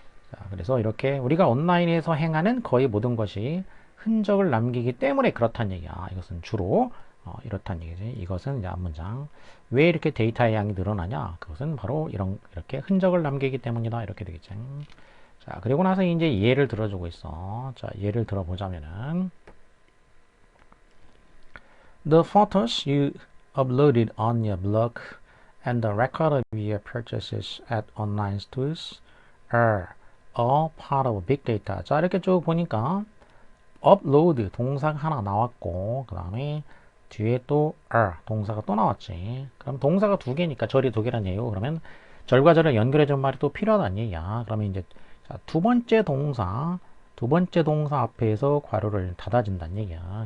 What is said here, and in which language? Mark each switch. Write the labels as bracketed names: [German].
[Korean] 자, 그래서 이렇게 우리가 온라인에서 행하는 거의 모든 것이 흔적을 남기기 때문에 그렇다는 얘기야. 이것은 주로 이렇다는 얘기지. 이것은 이제 앞문장. 왜 이렇게 데이터의 양이 늘어나냐? 그것은 바로 이렇게 흔적을 남기기 때문이다. 이렇게 되겠지. 자, 그리고 나서 이제 예를 들어주고 있어. 자, 예를 들어보자면은 [English] The photos you uploaded on your blog and the record of your purchases at online stores are all part of big data. [Korean] 자, 이렇게 쭉 보니까 upload 동사가 하나 나왔고 그 다음에 뒤에 또 are 동사가 또 나왔지. 그럼 동사가 두 개니까 절이 두 개란 얘기고 그러면 절과 절을 연결해준 말이 또 필요하다는 얘기야. 그러면 이제 자, 두 번째 동사 앞에서 괄호를 닫아준다는 얘기야.